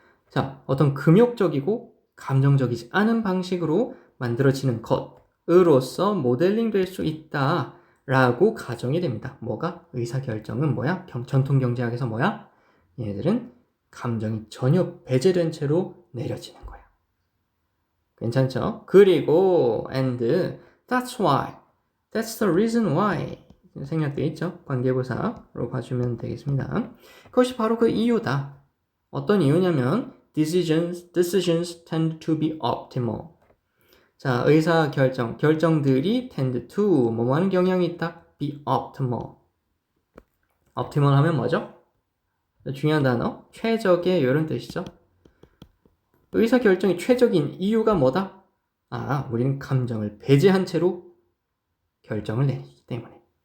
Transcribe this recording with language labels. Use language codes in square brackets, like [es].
[ko] 자, 어떤 금욕적이고 감정적이지 않은 방식으로 만들어지는 것으로서 모델링 될 수 있다 라고 가정이 됩니다. 뭐가? 의사결정은 뭐야? 전통경제학에서 뭐야? 얘네들은 감정이 전혀 배제된 채로 내려지는 거야. 괜찮죠? [en] 그리고 and that's why, that's the reason why [ko] 생략되어 있죠? 관계부사로 봐주면 되겠습니다. 그것이 바로 그 이유다. 어떤 이유냐면 [en] decisions tend to be optimal. [ko] 자, 의사결정, 결정들이 tend to 뭐 하는 경향이 있다? [en] be optimal. [ko] optimal 하면 뭐죠? 중요한 단어, 최적의 이런 뜻이죠. 의사결정이 최적인 이유가 뭐다? 아, 우리는 감정을 배제한 채로 결정을 내리기 때문에.